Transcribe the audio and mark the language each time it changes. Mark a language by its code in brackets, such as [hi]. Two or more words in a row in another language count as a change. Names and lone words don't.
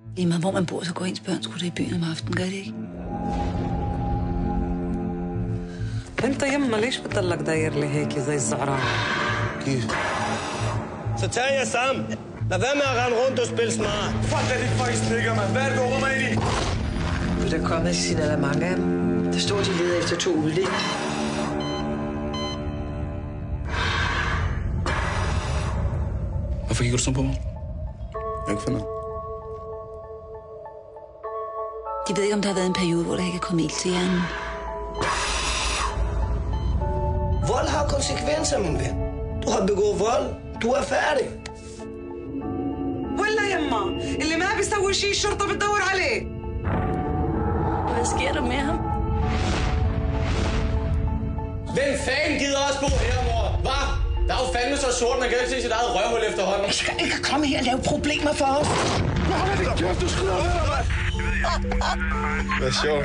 [da] Lige meget hvor man bor, så går ens børn sgu da i byen om aftenen, gør det ikke? [ar] انت يما ليش بتضلك داير لي هيك زي الزعران؟ [da] كيف؟ Så tag jer sammen. Lad være med at rende rundt og spille smart. Fuck, det fucking stikker, mand. Hvad er det, du råber ind i? Der er kommet et signalement af dem. Der står, de leder efter 2 udlæg. Hvorfor kigger du sådan på mig? Jeg ikke finder. De ved ikke, om der har været en periode, hvor der ikke er kommet ild til hjernen. Vold har konsekvenser, min ven. Du har begået vold. Du er færdig. [ar] ولا يما اللي ما بيسوي شيء الشرطة بتدور عليه. [da] Hvad sker der med ham? Hvem fanden gider også bo her, mor? Hvad? Der er jo fandme så sort, man kan ikke se sit eget røvhul efterhånden. Du skal ikke komme her og lave problemer for os. Du skrider af dig, mand. Hvad sjovt.